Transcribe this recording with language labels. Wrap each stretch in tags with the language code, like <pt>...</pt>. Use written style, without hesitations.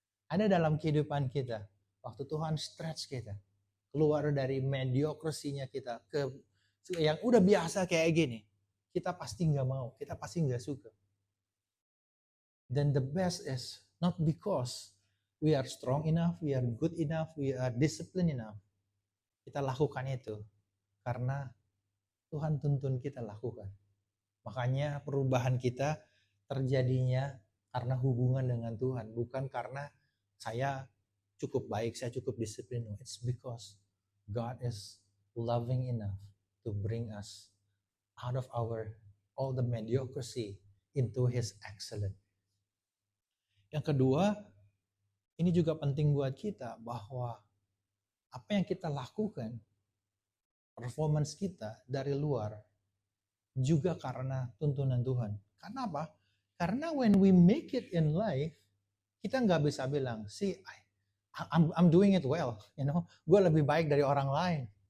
<id>Ada dalam kehidupan kita, waktu Tuhan stretch kita, keluar dari mediokrasinya kita ke yang udah biasa kayak gini, kita pasti nggak mau, kita pasti nggak suka.</id> <en>Then the best is not because we are strong enough, we are good enough, we are disciplined enough.</en> <id>Kita lakukan itu karena Tuhan tuntun kita lakukan. Makanya perubahan kita terjadinya karena hubungan dengan Tuhan, bukan karena saya cukup baik, saya cukup disiplin.</id> <en>It's because God is loving enough to bring us out of all the mediocrity into His excellence.</en> <id>Yang kedua, ini juga penting buat kita bahwa apa yang kita lakukan, performance kita dari luar juga karena tuntunan Tuhan. Karena apa? Karena</id> <en>when we make it in life,</en> <id>kita nggak bisa bilang,</id> <en>see, I'm doing it well,</en> <id>gue lebih baik dari orang lain.</id>